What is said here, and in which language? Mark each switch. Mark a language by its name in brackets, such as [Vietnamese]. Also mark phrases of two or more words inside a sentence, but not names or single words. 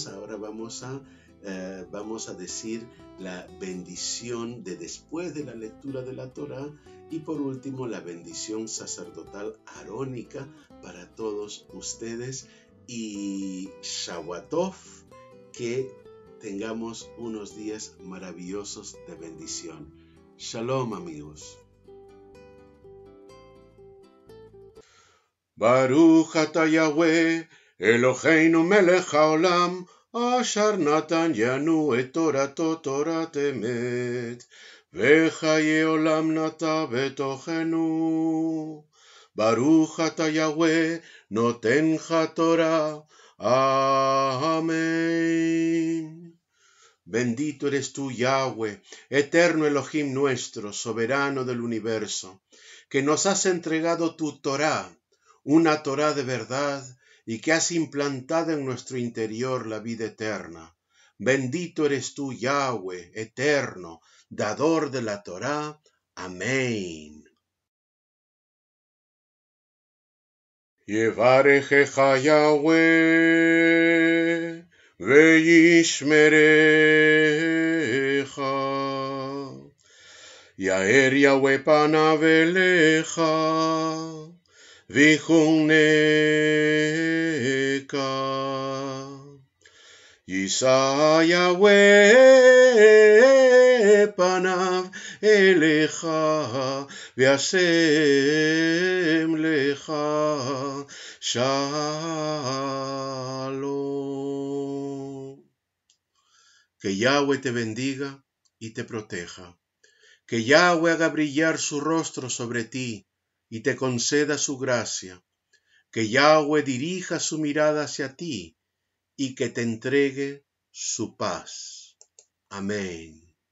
[Spanish] Ahora vamos a decir la bendición de después de la lectura de la Torá y por último la bendición sacerdotal arónica para todos ustedes, y Shabbatov, que tengamos unos días maravillosos de bendición. Shalom, amigos. [Hebrew] ברוך אתה יהוה אלוהינו מלך העולם אשר נתן לנו את תורתו תורת אמת וחיי עולם נטע בתוכנו. ברוך אתה יהוה נותן תורה. [Spanish] Amén. Bendito eres tú, Yahweh, eterno Elohim nuestro, soberano del universo, que nos has entregado tu Torá, una Torá de verdad, y que has implantado en nuestro interior la vida eterna. Bendito eres tú, Yahweh, eterno, dador de la Torá. Amén. [Hebrew] יברכך יהוה וישמרך. יאר יהוה פניו אליך, ויחונקה. יישא יהוה פניו אליך, וישם לך shalom. [Spanish] Que Yahweh te bendiga y te proteja. Que Yahweh haga brillar su rostro sobre ti y te conceda su gracia. Que Yahweh dirija su mirada hacia ti y que te entregue su paz.